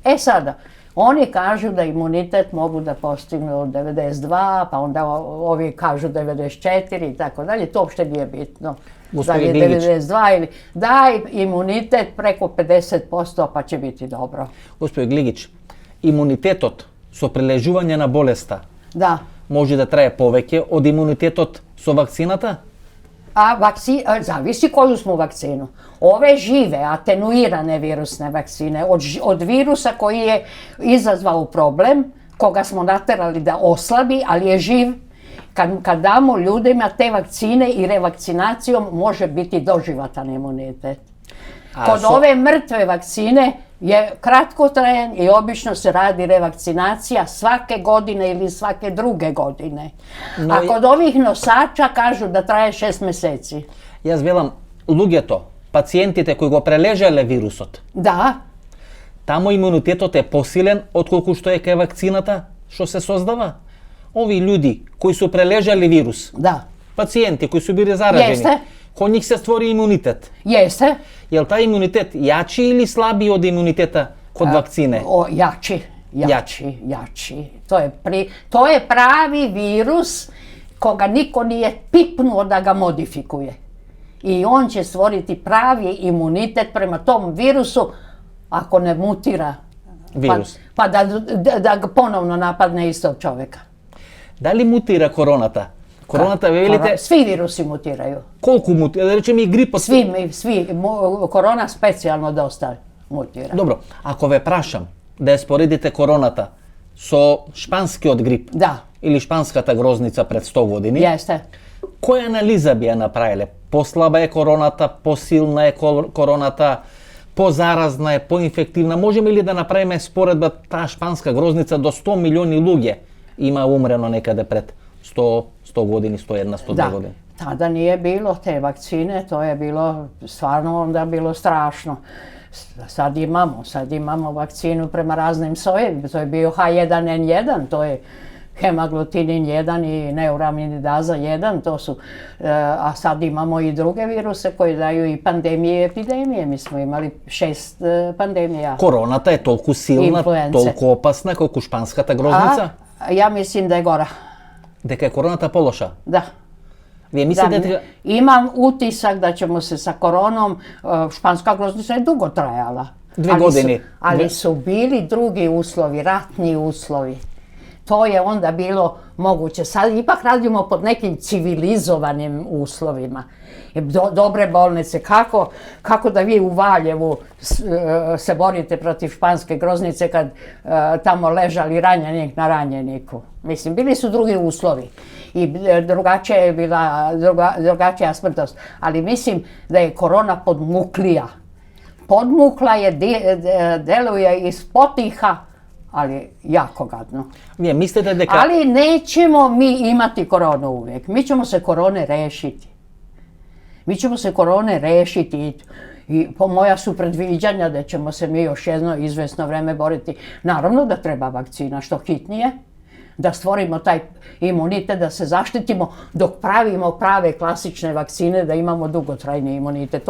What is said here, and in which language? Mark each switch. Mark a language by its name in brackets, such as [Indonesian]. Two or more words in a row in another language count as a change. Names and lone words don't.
[Serbian] Sada, oni kažu da imunitet mogu da postignu 92, pa onda ovi kažu 94 i tako dalje. To uopšte nije bitno. Da je 92 ili daj imunitet preko 50% pa će biti dobro. Gospođo Gligić, [Macedonian] Имунитетот со прележување на болеста [Serbian] Da. [Macedonian] може да трае повеќе од имунитетот со вакцината? [Serbian] Zavisi koju smo vakcinu. Ove žive, atenuirane virusne vakcine, od virusa koji je izazvao problem, koga smo naterali da oslabi, ali je živ, kad damo ljudima te vakcine i revakcinacijom može biti doživotni imunitet. Kod ove mrtve vakcine je kratkotrajan i obično se radi revakcinacija svake godine ili svake druge godine. A kod ovih nosača kažu da traje 6 meseci. [Macedonian] Јас велам, луѓето, пациентите кои го прележале вирусот, [Serbian] Da, [Macedonian] тамо имунитетот е посилен отколку што е кај вакцината што се создава? [Serbian] Ови луѓи кои су прележали вирус, da. пациенти кои су били заражени, Јесте. [Macedonian] кон нив се створи имунитет. [Serbian] Jeste. Јел тај имунитет јачи или слаби од имунитета код вакцине? Jači. To je pravi virus koga niko nije pipnuo da ga modifikuje. I on će stvoriti pravi imunitet prema tom virusu ako ne mutira. Virus. Pa da ga ponovno napadne istog čovjeka. Da li mutira [Macedonian] koroната? Короната, ве велите... [Serbian] Svi virusi mutiraju. [Macedonian] Колку мутира? Да речеме и грипот... [Serbian] Svi. Korona specijalno dosta mutira. [Macedonian] Добро, ако ве прашам да ја споредите короната со шпанскиот грип [Serbian] Da, [Macedonian] или шпанската грозница пред 100 години, [Serbian] jeste. [Macedonian] која анализа би ја направиле? Послаба е короната, посилна е короната, позаразна е, поинфективна? Можеме ли да направиме споредба таа шпанска грозница до 100 милиони луѓе има умрено некаде пред 100 godini, 101, 102 godine. [Serbian] Tada nije bilo te vakcine, to je bilo stvarno onda bilo strašno. Sad imamo vakcinu prema raznim sojevima, to je bio H1N1, to je hemaglutinin 1 i neuraminidasa 1, to su, a sad imamo i druge viruse koji daju i pandemije i epidemije. Mi smo imali 6 pandemija. [Macedonian] Koroната е толку силна, толку опасна колку шпанската грозница? [Serbian] Ja mislim da je gora. [Macedonian] Дека е короната полоша? [Serbian] Da. [Macedonian] Вие мислите дека... [Serbian] Imam utisak da ćemo se sa koronom, španska groznica je dugo trajala. 2 godine. Ali su bili drugi uslovi, ratni uslovi. To je onda bilo moguće. Sad ipak radimo pod nekim civilizovanim uslovima. Dobre bolnice, kako da vi u Valjevu se borite protiv španske groznice kad tamo ležali ranjenik na ranjeniku. Mislim, bili su drugi uslovi i drugačija je bila, drugačija smrtnost. Ali mislim da je korona podmuklija. Podmukla je, deluje iz potiha, ali jako gadno. [Macedonian] Вие мислите дека... [Serbian] Ali nećemo mi imati koronu uvijek. Mi ćemo se korone rešiti. I po moja su predviđanja da ćemo se mi još jedno izvesno vreme boriti. Naravno da treba vakcina što hitnije, da stvorimo taj imunitet, da se zaštitimo dok pravimo prave klasične vakcine, da imamo dugotrajni imunitet.